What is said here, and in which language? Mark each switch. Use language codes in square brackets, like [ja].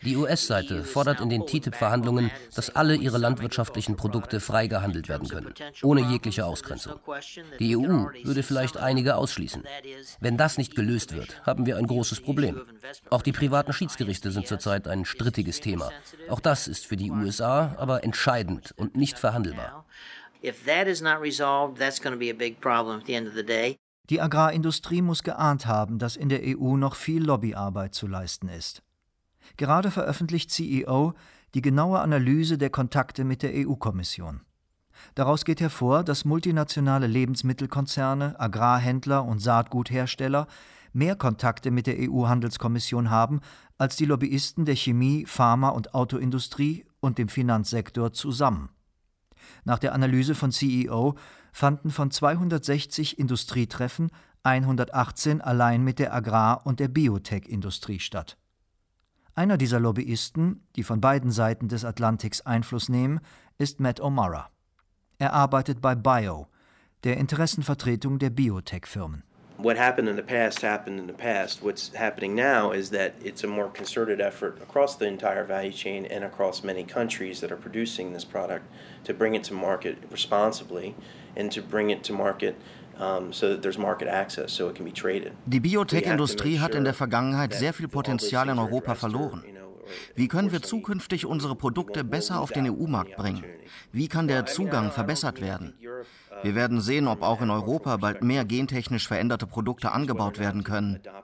[de] Die US-Seite fordert in den TTIP-Verhandlungen, dass alle ihre landwirtschaftlichen Produkte frei gehandelt werden können, ohne jegliche Ausgrenzung. Die EU würde vielleicht einige ausschließen. Wenn das nicht gelöst wird, haben wir ein großes Problem. Auch die privaten Schiedsgerichte sind zurzeit ein strittiges Thema. Auch das ist für die USA aber entscheidend und nicht verhandelbar. [en] If that is not resolved, that's going to be a big problem at the end of the day. [de] Die Agrarindustrie muss geahnt haben, dass in der EU noch viel Lobbyarbeit zu leisten ist. Gerade veröffentlicht CEO die genaue Analyse der Kontakte mit der EU-Kommission. Daraus geht hervor, dass multinationale Lebensmittelkonzerne, Agrarhändler und Saatguthersteller mehr Kontakte mit der EU-Handelskommission haben als die Lobbyisten der Chemie-, Pharma- und Autoindustrie und dem Finanzsektor zusammen. Nach der Analyse von CEO fanden von 260 Industrietreffen 118 allein mit der Agrar- und der Biotech-Industrie statt. Einer dieser Lobbyisten, die von beiden Seiten des Atlantiks Einfluss nehmen, ist Matt O'Mara. Er arbeitet bei Bio, der Interessenvertretung der Biotech-Firmen. [en] What happened in the past, what's happening now is that it's a more concerted effort across the entire value chain and across many countries that are producing this product to bring it to market responsibly and to bring it to market so that there's market access, so it can be traded. [de] Die Biotech-Industrie hat in der Vergangenheit sehr viel Potenzial in Europa verloren. Wie können wir zukünftig unsere Produkte besser auf den EU-Markt bringen? Wie kann der Zugang verbessert werden? Wir werden sehen, ob auch in Europa bald mehr gentechnisch veränderte Produkte angebaut werden können.